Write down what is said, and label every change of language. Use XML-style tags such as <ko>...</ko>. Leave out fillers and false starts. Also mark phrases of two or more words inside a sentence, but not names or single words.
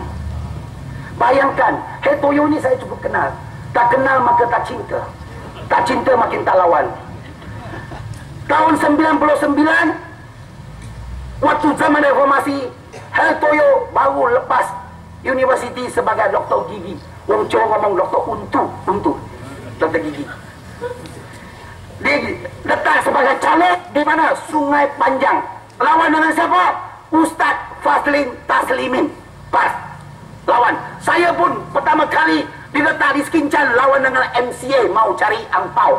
<ms>Bayangkan, Hair Toyo ni saya cukup kenal. Tak kenal maka tak cinta. Tak cinta makin tak lawan. Tahun 99, waktu zaman reformasi, Hair Toyo baru lepas universiti sebagai doktor gigi.</ms> <jv>Wong Jawa ngomong</jv> <ms>doktor untuk doktor gigi. Dia letak sebagai caleg di mana? Sungai Panjang. Lawan dengan siapa? Ustaz Fazlin Taslimin. Pas lawan. Saya pun pertama kali diletak di Skincan lawan dengan MCA mau cari angpau.</ms>